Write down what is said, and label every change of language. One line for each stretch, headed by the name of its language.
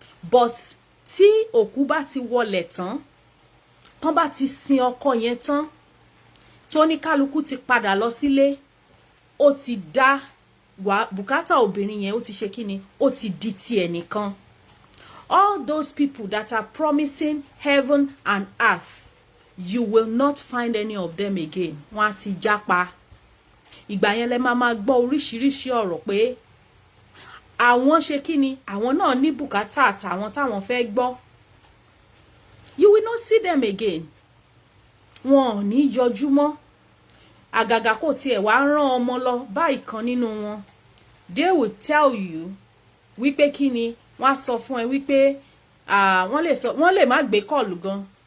Yoruba: But tí òkú bá ti wọlẹ̀ tán bá ti sin ọkọ yẹn tán, tó ní kálukú ti padà lọ sílé, ó ti dá bùkátà obìnrin yẹn, ó ti ṣe kíni, ó ti di ti ẹnìkan.
English: All those people that are promising heaven and earth, you will not find any of them again.
Yoruba: Wọ́n á ti jápa. Ìgbà yẹn lẹ máa gbọ́ oríṣiríṣi ọ̀rọ̀ pé àwọn ṣe kíni, àwọn náà ní bùkátà àtàwọn táwọn fẹ́ gbọ́.
English: You will not see them again.
Yoruba: Wọn ò ní yọjú mọ́. Àgàgà kò tiẹ̀ wá rán ọmọ lọ bá ìkan nínú wọn.
English: They will tell you
Yoruba: wípé kíni, wọ́n á sọ fún ẹ wípé wọ́n lè má gbé call gan.